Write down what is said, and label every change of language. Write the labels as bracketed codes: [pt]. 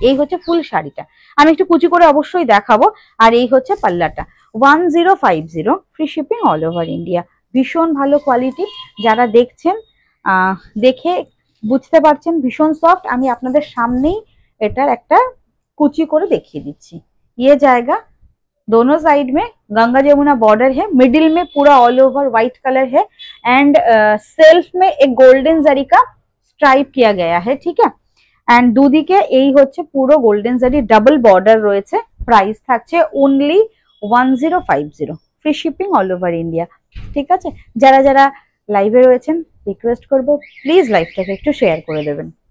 [bn] এই হচ্ছে ফুল শাড়িটা, আমি একটু কুচি করে অবশ্যই দেখাবো। আর এই হচ্ছে পাল্লাটা, 1050, free shipping all over India. ভীষণ ভালো কোয়ালিটি, যারা দেখছেন দেখে বুঝতে পারছেন ভীষণ সফট। আমি আপনাদের সামনেই এটার একটা কুচি করে দেখিয়ে দিচ্ছি। [hi] ये जाएगा दोनों साइड में, गंगा जमुना बॉर्डर है, मिडिल में पूरा ऑल ओवर व्हाइट कलर है। एंड सेल्फ में एक गोल्डन जरी का स्ट्राइप किया गया है, ठीक है। [bn] एंड দুদিকে এই হচ্ছে পুরো গোল্ডেন জারি ডাবল বর্ডার রয়েছে। প্রাইস থাকছে only 1050, free shipping all over India, ঠিক আছে। যারা যারা লাইভে রয়েছেন রিকোয়েস্ট করব প্লিজ লাইভটাকে একটু শেয়ার করে দেবেন।